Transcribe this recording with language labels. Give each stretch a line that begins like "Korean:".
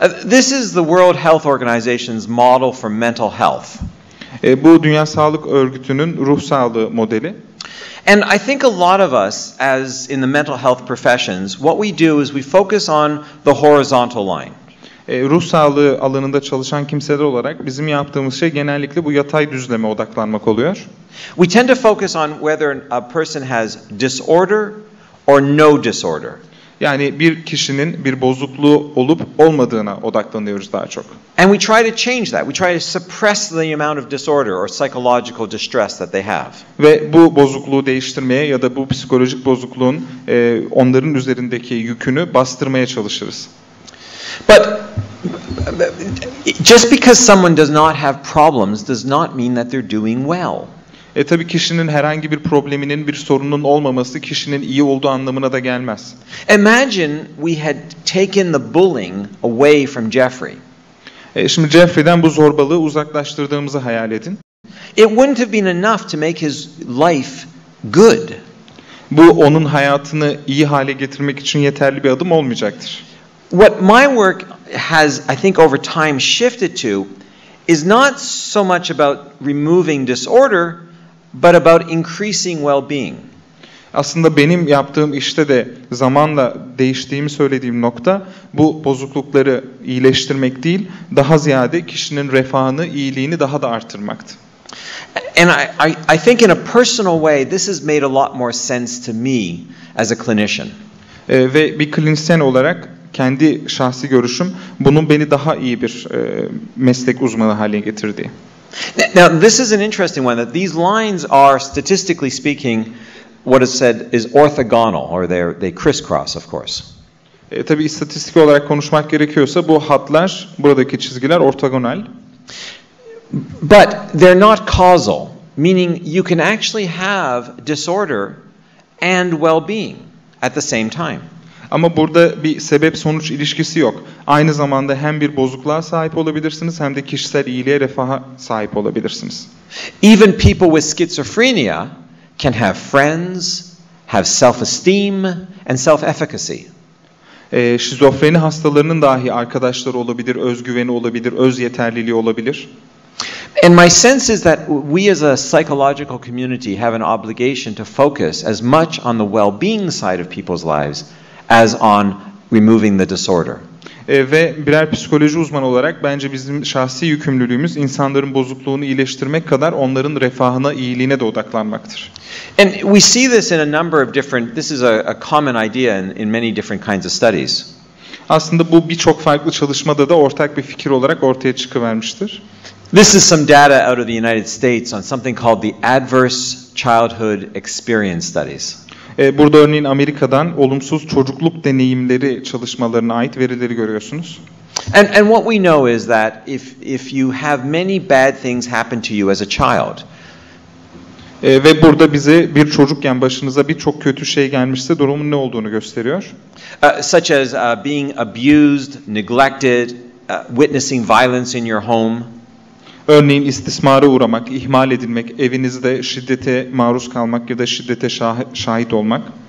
English: This is the World Health Organization's model for mental health.
Turkish: Bu Dünya Sağlık Örgütü'nün ruh sağlığı modeli.
English: And I think a lot of us, as in the mental health professions, what we do is we focus on the horizontal line.
Turkish: Ruh sağlığı alanında çalışan kimseler olarak bizim yaptığımız şey genellikle bu yatay düzleme odaklanmak oluyor.
English: We tend to focus on whether a person has disorder or no disorder.
Turkish: Yani bir kişinin bir bozukluğu olup olmadığına odaklanıyoruz daha çok.
English: And we try to change that. We try to suppress the amount of disorder or psychological distress that they have.
Turkish: Ve bu bozukluğu değiştirmeye ya da bu psikolojik bozukluğun onların üzerindeki yükünü bastırmaya çalışırız.
English: But just because someone does not have problems does not mean that they're doing well.
Turkish: Tabii kişinin herhangi bir probleminin, bir sorunun olmaması kişinin iyi olduğu anlamına da gelmez.
English: Imagine we had taken the bullying away from Jeffrey.
Turkish: Şimdi Jeffrey'den bu zorbalığı uzaklaştırdığımızı hayal edin.
English: It wouldn't have been enough to make his life good.
Turkish: Bu onun hayatını iyi hale getirmek için yeterli bir adım olmayacaktır.
English: What my work has, I think, over time shifted to is not so much about removing disorder, but about increasing well-being.
Turkish: Aslında benim yaptığım işte de zamanla değiştiğimi söylediğim nokta bu bozuklukları iyileştirmek değil, daha ziyade kişinin refahını, iyiliğini daha da artırmaktı.
English: And I think in a personal way this has made a lot more sense to me as a clinician.
Turkish: Ve bir klinisyen olarak kendi şahsi görüşüm bunun beni daha iyi bir meslek uzmanı haline getirdi.
English: Now this is an interesting one, that these lines are statistically speaking what is said is orthogonal, or they crisscross, of course.
Turkish: Tabii istatistik olarak konuşmak gerekiyorsa bu hatlar, buradaki çizgiler ortogonal.
English: But they're not causal, meaning you can actually have disorder and well-being at the same time.
Turkish: Ama burada bir sebep-sonuç ilişkisi yok. Aynı zamanda hem bir bozukluğa sahip olabilirsiniz hem de kişisel iyiliğe, refaha sahip olabilirsiniz.
English: Even people with schizophrenia can have friends, have self-esteem and self-efficacy.
Turkish: Şizofreni hastalarının dahi arkadaşları olabilir, özgüveni olabilir, öz yeterliliği olabilir.
English: And my sense is that we as a psychological community have an obligation to focus as much on the well-being side of people's lives as on removing the disorder.
Turkish: Ve birer psikoloji uzmanı olarak bence bizim şahsi yükümlülüğümüz insanların bozukluğunu iyileştirmek kadar onların refahına, iyiliğine de odaklanmaktır.
English: And we see this in a number of different, this is a common idea in many different kinds of studies.
Turkish: Aslında bu birçok farklı çalışmada da ortak bir fikir olarak ortaya çıkıvermiştir.
English: This is some data out of the United States on something called the Adverse Childhood Experience Studies.
Turkish: Burada örneğin Amerika'dan olumsuz çocukluk deneyimleri çalışmalarına ait verileri görüyorsunuz.
English: And what we know is that if you have many bad things happen to you as a child,
Turkish: ve burada bize bir çocukken başınıza birçok kötü şey gelmişse durumun ne olduğunu gösteriyor.
English: Such as being abused, neglected, witnessing violence in your home.
Turkish: Örneğin istismara uğramak, ihmal edilmek, evinizde şiddete maruz kalmak ya da şiddete şahit olmak.